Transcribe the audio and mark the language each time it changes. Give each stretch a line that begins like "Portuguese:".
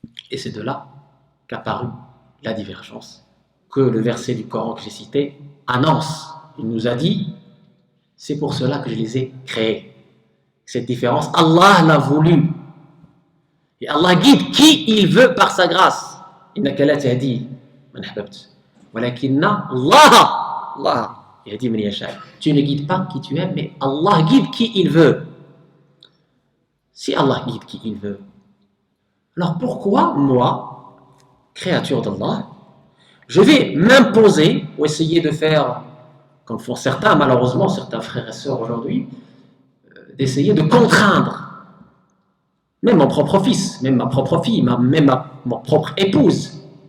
French: Et c'est de là qu'apparut la divergence, que le verset du Coran que j'ai cité annonce. Il nous a dit, c'est pour cela que je les ai créés. Cette différence, Allah l'a voulu. Et Allah guide qui il veut par sa grâce.
Arabic: إنك لا تهدي من أحببت ولكن الله يهدي من يشاء.
French: Tu ne guides pas qui tu aimes, mais Allah guide qui il veut. Si Allah guide qui il veut, alors pourquoi moi, créature d'Allah, je vais m'imposer ou essayer de faire, comme font certains, malheureusement, certains frères et sœurs aujourd'hui, d'essayer de contraindre même mon propre fils, même ma propre fille, même ma propre épouse.